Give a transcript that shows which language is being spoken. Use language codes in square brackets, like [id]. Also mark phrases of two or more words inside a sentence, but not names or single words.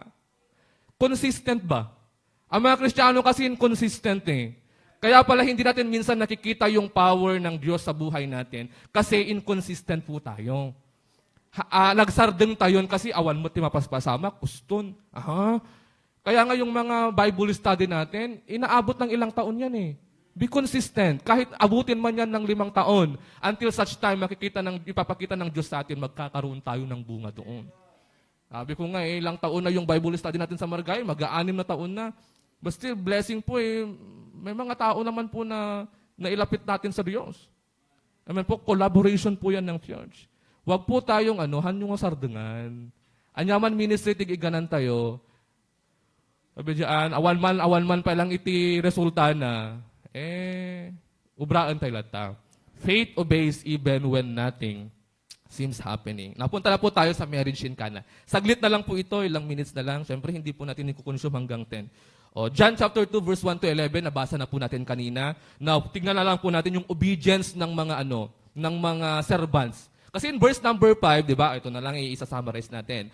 [tl] Consistent ba? Ang mga Kristiyano kasi inconsistent eh. Kaya pala hindi natin minsan nakikita yung power ng Diyos sa buhay natin kasi inconsistent po tayo. [ilo] Nagsardeng tayo kasi awan mo ti mapaspasama, kuston. [tl] Kaya nga yung mga Bible study natin, inaabot ng ilang taon yan eh. [en] Be consistent. [tl] Kahit abutin man yan ng 5 taon, [en] until such time [tl] ipapakita ng Diyos sa atin, magkakaroon tayo ng bunga doon. Sabi ko nga ilang taon na yung Bible study natin sa Margay, mag-6 na taon na. [en] But still, [tl] blessing po eh, may mga tao naman po na nailapit natin sa Diyos. Amen po, collaboration po yan ng church. Huwag po tayong yung sardengan. [ilo] Anyaman ministry, tig-iganan tayo. [tl] Sabi diyan, [ilo] awan man pa lang iti resulta na, ubraan tayo lata. [en] Faith obeys even when nothing seems happening. [tl] Napunta na po tayo sa marriage in Cana. Saglit na lang po ito, ilang minutes na lang. Siyempre, hindi po natin ikukonsume hanggang 10. [en] John chapter 2, verse 1 to 11, [tl] nabasa na po natin kanina. Now, tignan na lang po natin yung obedience ng mga ng mga servants. Kasi [en] in verse number 5, [tl] di ba? Ito na lang i-summarize natin.